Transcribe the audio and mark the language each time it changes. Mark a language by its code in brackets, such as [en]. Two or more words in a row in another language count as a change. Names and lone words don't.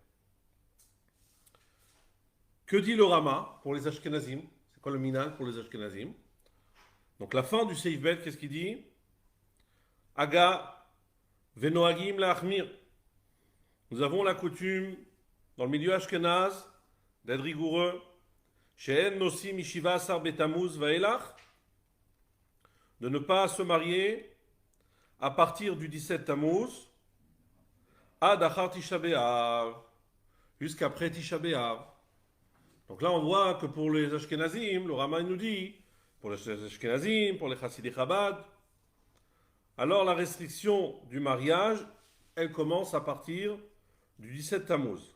[fr] Que dit le Rama pour les Ashkenazim? C'est quoi le minal pour les Ashkenazim? Donc la fin du [he] סעיף ב, [fr] qu'est-ce qu'il dit? [he] הגה ונוהגים להחמיר. [fr] Nous avons la coutume dans le milieu ashkenaz d'être rigoureux. [he] שאין נושאים משבעה עשר בתמוז ואילך, [fr] de ne pas se marier à partir du 17 Tammuz [he] עד אחר תשעה באב, [fr] jusqu'après Tisha B'Av. Donc là, on voit que pour les Ashkenazim, le Rama nous dit, pour les Ashkenazim, pour les Chassidei Chabad, alors la restriction du mariage, elle commence à partir du 17 Tammuz.